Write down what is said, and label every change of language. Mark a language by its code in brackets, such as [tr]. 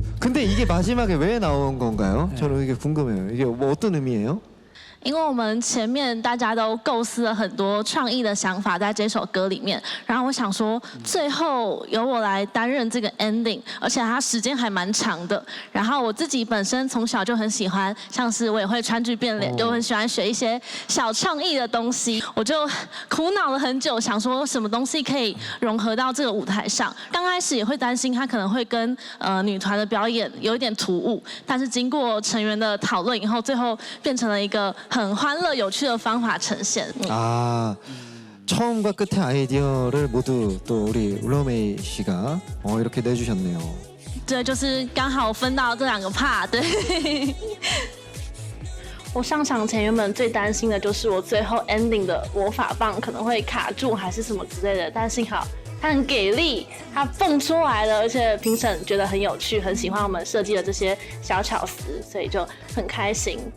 [ko] 근데 이게 마지막에 왜 나온 건가요? 저는 이게 궁금해요. 이게 뭐 어떤 의미예요? [zh] 因为我们前面大家都构思了很多创意的想法在这首歌里面，然后我想说最后由我来担任这个 ending， 而且它时间还蛮长的。然后我自己本身从小就很喜欢，像是我也会川剧变脸，就很喜欢学一些小创意的东西。我就苦恼了很久，想说什么东西可以融合到这个舞台上。刚开始也会担心它可能会跟女团的表演有一点突兀，但是经过成員的讨论以后，最后变成了一个很欢乐有趣的方法呈现。 [ko] 아 처음과 끝의 아이디어를 모두 또 우리 울러메이 씨가 이렇게 내주셨네요. [zh] 对，就是刚好分到这2个 part。对。我上场前原本最担心的就是我最后 ending 的魔法棒可能会卡住还是什么之类的，但幸好他很給力，他蹦出来了，而且评审觉得很有趣，很喜欢我们设计的这些小巧思，所以就很开心。